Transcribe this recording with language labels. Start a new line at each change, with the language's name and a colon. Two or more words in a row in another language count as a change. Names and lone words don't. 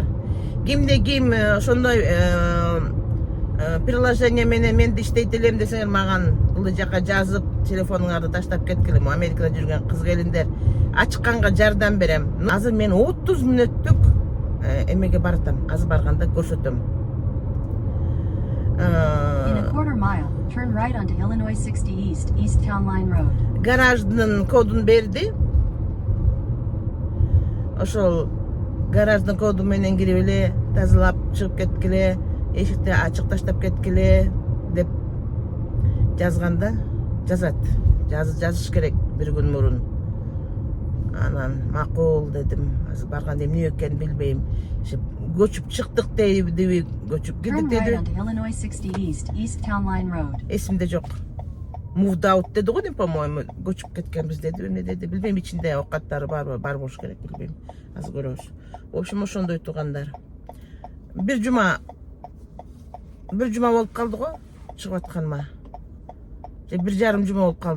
Kyrgyz: Кимде ким ошондой приложение менен менди иштейт элем десеңер, маган бул жака жазып телефонуңарды таштап кеткиле. Америкада жүрген кыз келиндер, ачканга жардам берем. Азыр мен 30 мүнөттүк эмеге баратам. Азыр барганда көрсөтөм.
English: In a quarter mile, turn right onto Illinois 60 East, East Town Line Road.
Kyrgyz: Гараждын кодун берди. Ошол гараждын коду менен кирип эле, тазалап чыгып кеткиле, эшикти ачык таштап кеткиле деп жазганда жазат. Жазыш керек бир күн мурун. Анан макул дедим. Азыр барганда эмне экенин билбейм. Көчүп чыктык дейби, көчүп
English: Turn
Kyrgyz: кирдик
English: right
Kyrgyz: деди.
English: onto Illinois 60 East, East Town Line Road.
Kyrgyz: Эсимде жок.
English: Moved out
Kyrgyz: деди го дейм, по-моему, көчүп кеткенбиз деди, эмне деди, билбейм, ичинде оокаттары барбы, бар болуш керек, билбейм. Азыр көрөбүз.
Russian: В общем,
Kyrgyz: ошондой туугандар. Бир жума болуп калды го чыгып атканыма. Же 1,5 жума болуп калды.